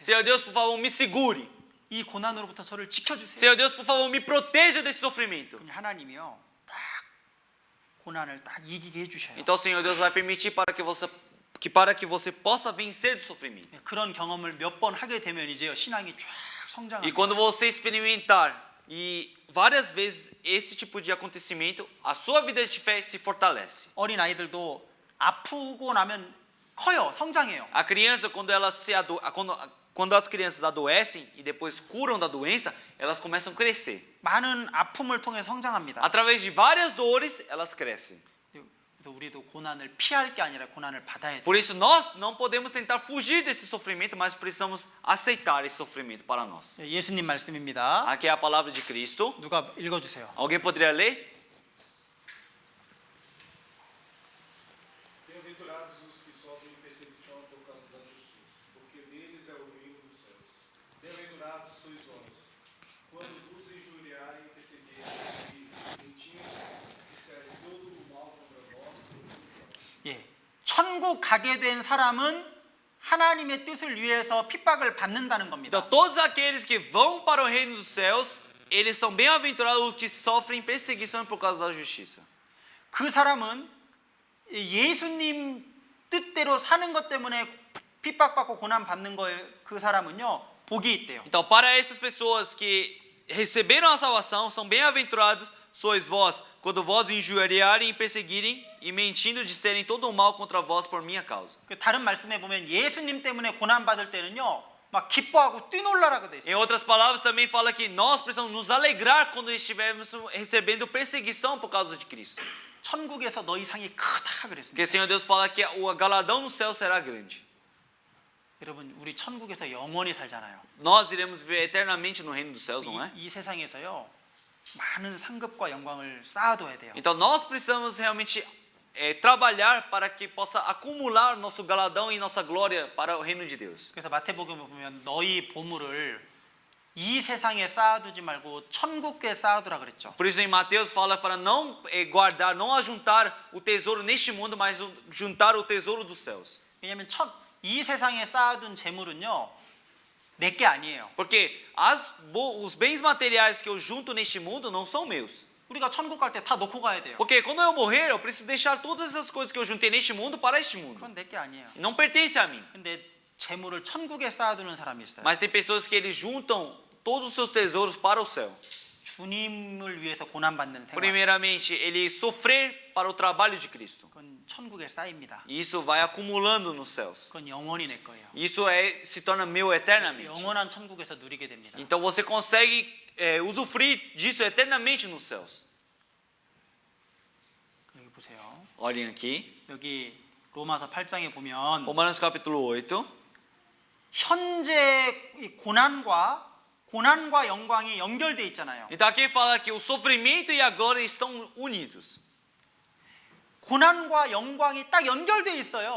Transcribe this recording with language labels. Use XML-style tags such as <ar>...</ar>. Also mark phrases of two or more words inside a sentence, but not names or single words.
<pt>Senhor Deus, por favor, me segure.</pt> <ko>이 고난으로부터 저를 지켜주세요.</ko> <pt>Senhor Deus, por favor, me proteja desse sofrimento.</pt> <ko>그럼 하나님이요 딱 고난을 딱 이기게 해주셔요.</ko> <pt>Então, Senhor Deus vai permitir para que você possa vencer do sofrimento.</pt> <ko>그런 경험을 몇 번 하게 되면 이제요 신앙이 쫙</ko> <pt>E</pt> <ko>성장합니다.</ko> <pt>quando você experimentar e várias vezes esse tipo de acontecimento, a sua vida de fé se fortalece.</pt> <ko>어린 아이들도 아프고 나면 커요, 성장해요.</ko> <pt>A criança, quando as crianças adoecem e depois curam da doença, elas começam a crescer.</pt> <ko>많은 아픔을 통해 성장합니다.</ko> <pt>Através de várias dores, elas crescem.</pt> <ko>그래서 우리도 고난을 피할 게 아니라 고난을 받아야 돼요.</ko> <pt>Por isso, nós não podemos tentar fugir desse sofrimento, mas precisamos aceitar esse sofrimento para nós.</pt> <ko>예수님 말씀입니다.</ko> <pt>Aqui é a palavra de Cristo.</pt> <ko>누가 읽어주세요.</ko> <pt>Alguém poderia ler? Bem-aventurados os que sofrem perseguição por causa da justiça, porque deles é o reino dos céus. Bem-aventurados sois vós, quando vos injuriarem e perseguirem e mentindo, disserem todo o mal contra vós por tudo.</pt> <ko>예, 천국 가게 된 사람은 하나님의 뜻을 위해서 핍박을 받는다는 겁니다.</ko> <pt>Então, todos aqueles que vão para o reino dos céus, eles são bem-aventurados os que sofrem perseguição por causa da justiça.</pt> <ko>그 사람은 예수님 뜻대로 사는 것 때문에 핍박받고 고난 받는 거에 그 사람은요 복이 있대요.</ko> <pt>Então, para essas pessoas que receberam a salvação, são bem-aventurados sois vós, quando vós injuriarem e perseguirem e mentindo disserem todo o mal contra vós por minha causa.</pt> <ko>다른 말씀에 보면 예수님 때문에 고난 받을 때는요 막 기뻐하고 뛰놀라라고 돼</ko> <pt>Em</pt> <ko>있어요.</ko> <pt>outras palavras, também fala que nós precisamos nos alegrar quando estivermos recebendo perseguição por causa de Cristo.</pt> <ko>천국에서 너희 상이 크다 그랬습니다.</ko> <pt>Porque o Senhor Deus fala que o galardão no céu será grande.</pt> <ko>여러분 우리 천국에서 영원히 살잖아요.</ko> <pt>Nós iremos viver eternamente no reino dos céus, não é?</pt> <ko>이 세상에서요 많은 상급과 영광을 쌓아둬야 돼요.</ko> <pt>Então nós precisamos realmente trabalhar para que possa acumular nosso galardão e nossa glória para o reino de Deus.</pt> <ko>그래서 마태복음에 보면 너희 보물을 이 세상에 쌓아두지 말고 천국에 쌓아두라 그랬죠.</ko> <pt>Por isso em Mateus fala para não guardar, não ajuntar o tesouro neste mundo, mas juntar o tesouro dos céus.</pt> <ko>왜냐하면 이 세상에 쌓아둔 재물은요 내 게 아니에요.</ko> <pt>Porque os bens materiais que eu junto neste mundo não são meus.</pt> <ko>우리가 천국 갈 때 다 놓고 가야 돼요.</ko> <pt>Porque quando eu morrer, eu preciso deixar todas essas coisas que eu juntei neste mundo para este mundo.</pt> <ko>그건 내 게 아니에요.</ko> <pt>Não pertence a mim.</pt> <ko>근데 재물을 천국에 쌓아두는 사람이 있어요.</ko> <pt>Mas tem pessoas que eles juntam todos os seus tesouros para o céu.</pt> <ko>주님을 위해서 고난 받는 생활.</ko> <pt>Primeiramente, ele sofrer para o trabalho de Cristo.</pt> <ko>그건 천국에 쌓입니다.</ko> <pt>E isso vai acumulando nos céus.</pt> <ko>그건 영원히 내 거예요.</ko> <pt>Isso se torna meu eternamente.</pt> <ko>영원한 천국에서 누리게 됩니다.</ko> <pt>Então você consegue usufruir disso eternamente nos céus.</pt> <ko>여기 보세요.</ko> <pt>Olhem aqui,</pt> <ko>여기 로마서 8장에 보면</ko> <pt>Romanos capítulo 8.</pt> <ko>현재 이 고난과 영광이 연결돼 있잖아요.</ko> <pt>Então aqui fala que o sofrimento e a glória estão unidos.</pt> <ko>고난과 영광이 딱 연결돼 있어요.</ko>